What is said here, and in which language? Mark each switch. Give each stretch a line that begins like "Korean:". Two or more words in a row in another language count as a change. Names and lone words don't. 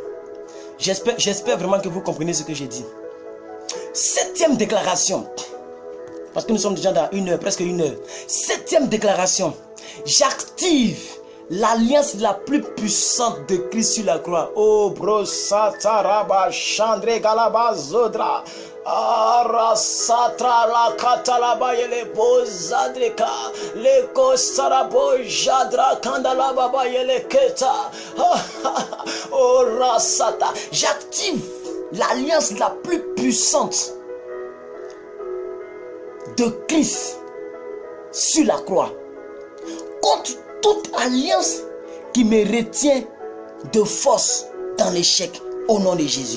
French: J'espère vraiment que vous comprenez ce que j'ai dit. 7e déclaration. Parce que nous sommes déjà dans 1 heure, presque 1 heure. 7e déclaration. J'active l'alliance la plus puissante de Christ sur la croix. Oh, bro, sataraba, chandre, galaba, zodra. Arasatra la katalaba yele bozadreka le kosarabo jadra kandala baba yele keta. Oh rasata, j'active l'alliance la plus puissante de Christ sur la croix contre toute alliance qui me retient de force dans l'échec au nom de Jésus.